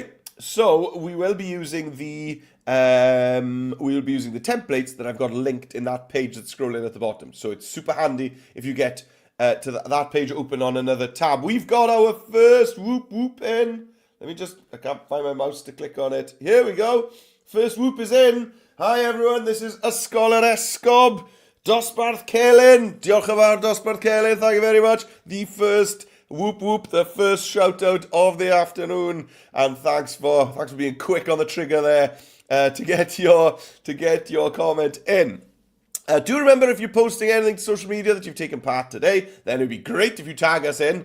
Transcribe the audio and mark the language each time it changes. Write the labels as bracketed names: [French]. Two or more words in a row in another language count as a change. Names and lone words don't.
[English] So we will be using the templates that I've got linked in that page that's scrolling at the bottom. So it's super handy if you get to that page open on another tab. We've got our first whoop whoop in. I can't find my mouse to click on it. Here we go. First whoop is in. Hi everyone, this is Ysgol yr Esgob. [Welsh] Dosbarth Celyn. Diolch yn fawr, Dosbarth Celyn. [English] Thank you very much. The first whoop whoop, the first shout out of the afternoon, and thanks for being quick on the trigger there to get your comment in. Do remember, if you're posting anything to social media that you've taken part today, then it'd be great if you tag us in.